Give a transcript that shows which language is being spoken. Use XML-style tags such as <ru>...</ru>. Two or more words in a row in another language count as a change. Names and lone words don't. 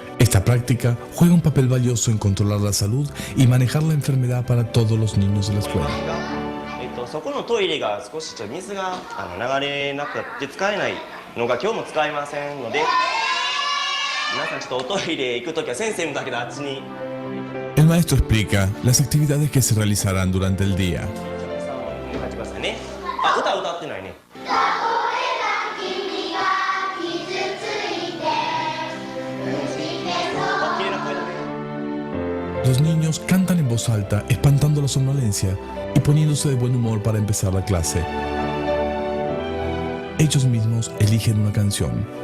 <es>Esta práctica juega un papel valioso en controlar la salud y manejar la enfermedad para todos los niños de la escuela.</es> <ja>そこのトイレが少し水が流れなくて使えないのが今日も使えませんので、皆さんちょっとおトイレ行くときは先生もだけどあっちに。</ja> <es>El maestro explica las actividades que se realizarán durante el día.</es> <ja>あ、歌ってないね。</ja> <es>Los niños cantan en voz alta, espantando la somnolencia y poniéndose de buen humor para empezar la clase. Ellos mismos eligen una canción.</es>